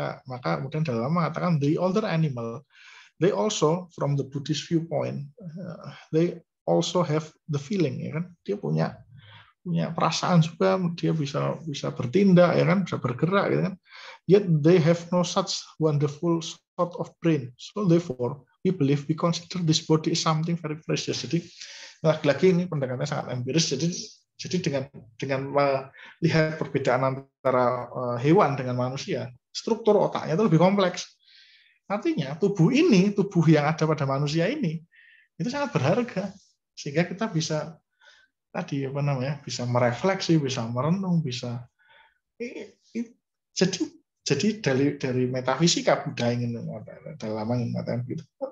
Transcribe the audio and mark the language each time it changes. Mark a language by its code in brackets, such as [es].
[id] Maka kemudian Dalai Lama mengatakan [en] the older animal, they also from the Buddhist viewpoint, they also have the feeling, [id] ya kan? Dia punya perasaan juga, dia bisa bertindak, ya kan, bisa bergerak, gitu kan. [en] Yet they have no such wonderful sort of brain. So therefore, we believe, we consider this body is something very precious. [id] Jadi lagi-lagi ini pendekatannya sangat empiris. Jadi dengan melihat perbedaan antara hewan dengan manusia, struktur otaknya itu lebih kompleks. Artinya tubuh yang ada pada manusia ini itu sangat berharga, sehingga kita bisa tadi apa namanya, bisa merefleksi, bisa merenung, bisa jadi dari metafisika Buddha ingin dalam mengatakan gitu.